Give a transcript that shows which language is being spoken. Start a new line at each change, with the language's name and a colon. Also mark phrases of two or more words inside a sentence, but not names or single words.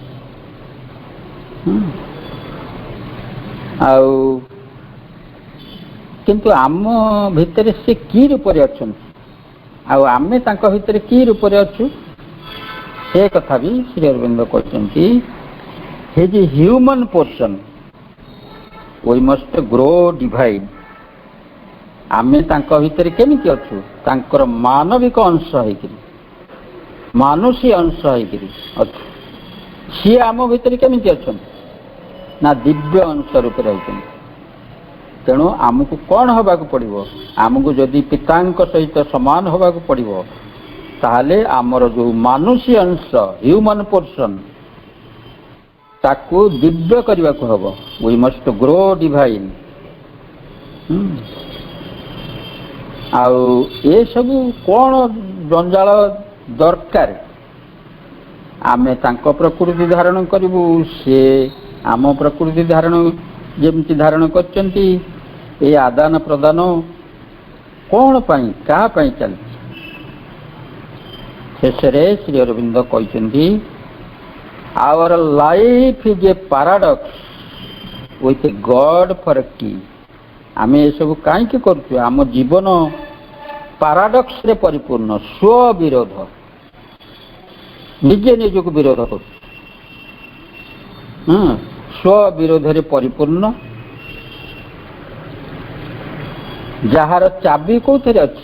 Odia: ଆଉ କିନ୍ତୁ ଆମ ଭିତରେ ସେ କି ରୂପରେ ଅଛନ୍ତି, ଆଉ ଆମେ ତାଙ୍କ ଭିତରେ କି ରୂପରେ ଅଛୁ, ସେ କଥା ବି ଶ୍ରୀ ଅରବିନ୍ଦ କହିଛନ୍ତି।
English: his human portion we must grow divine।
Odia: ଆମେ ତାଙ୍କ ଭିତରେ କେମିତି ଅଛୁ, ତାଙ୍କର ମାନବିକ ଅଂଶ ହେଇକିରି, ମାନୁଷୀ ଅଂଶ ହେଇକିରି ଅଛୁ। ସିଏ ଆମ ଭିତରେ କେମିତି ଅଛନ୍ତି ନା ଦିବ୍ୟ ଅଂଶ ରୂପରେ ଅଛନ୍ତି। ତେଣୁ ଆମକୁ କ'ଣ ହେବାକୁ ପଡ଼ିବ, ଆମକୁ ଯଦି ପିତାଙ୍କ ସହିତ ସମାନ ହେବାକୁ ପଡ଼ିବ, ତାହେଲେ ଆମର ଯେଉଁ ମାନୁଷୀ ଅଂଶ
English: human portion
Odia: ତାକୁ ଦିବ୍ୟ କରିବାକୁ ହେବ।
English: we must grow divine।
Odia: ଆଉ ଏସବୁ କ'ଣ ଜଞ୍ଜାଳ ଦରକାର? ଆମେ ତାଙ୍କ ପ୍ରକୃତି ଧାରଣ କରିବୁ, ସେ ଆମ ପ୍ରକୃତି ଧାରଣ ଯେମିତି ଧାରଣ କରିଛନ୍ତି। ଏ ଆଦାନ ପ୍ରଦାନ କ'ଣ ପାଇଁ, କାହା ପାଇଁ ଚାଲିଛି? ଶେଷରେ ଶ୍ରୀ ଅରବିନ୍ଦ କହିଛନ୍ତି,
English: our life is a paradox with God for a key।
Odia: ଆମେ ଏସବୁ କାହିଁକି କରୁଛୁ? ଆମ ଜୀବନ ପାରାଡକ୍ସରେ ପରିପୂର୍ଣ୍ଣ, ସ୍ୱବିରୋଧ, ନିଜେ ନିଜକୁ ବିରୋଧ କରୁଛି। ସ୍ୱବିରୋଧରେ ପରିପୂର୍ଣ୍ଣ, ଯାହାର ଚାବି କୋଉଥିରେ ଅଛି?